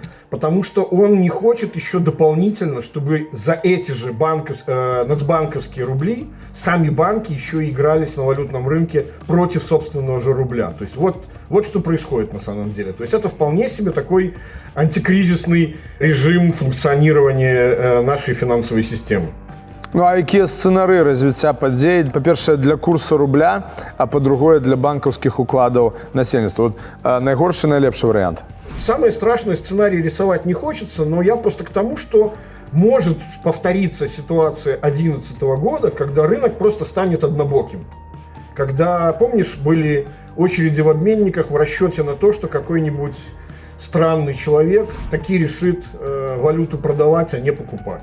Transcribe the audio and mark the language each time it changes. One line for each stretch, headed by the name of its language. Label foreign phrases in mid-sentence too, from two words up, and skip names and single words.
Russian: Потому что он не хочет еще дополнительно, чтобы за эти же нацбанковские рубли сами банки еще и игрались на валютном рынке против собственного же рубля. То есть вот что происходит на самом деле. То есть это вполне себе такой антикризисный режим функционирования нашей финансовой системы.
Belarusian: Ну а якія сцэнары развіцця падзей, па-першае, для курса рубля, а па-другое, для банкаўскіх укладаў насельніцтва? Вот, найгоршы, найлепшы варыянт?
Russian: Самый страшный сценарий рисовать не хочется, но я просто к тому, что может повториться ситуация 2011 года, когда рынок просто станет однобоким. Когда, помнишь, были очереди в обменниках в расчете на то, что какой-нибудь странный человек таки решит валюту продавать, а не покупать.